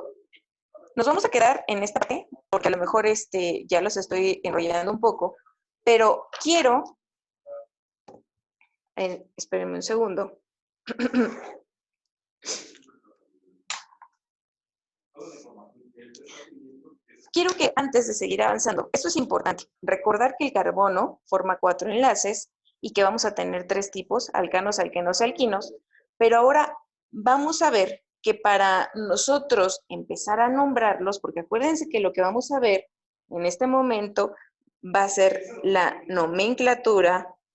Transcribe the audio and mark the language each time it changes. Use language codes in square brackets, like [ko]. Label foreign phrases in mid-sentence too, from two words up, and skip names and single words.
[es] Nos vamos a quedar en esta parte, porque a lo mejor ya los estoy enrollando un poco, pero quiero, espérenme un segundo. Quiero que antes de seguir avanzando, esto es importante, recordar que el carbono forma 4 enlaces y que vamos a tener 3 tipos, alcanos, alquenos, alquinos, pero ahora vamos a ver que para nosotros empezar a nombrarlos, porque acuérdense que lo que vamos a ver en este momento va a ser la nomenclatura.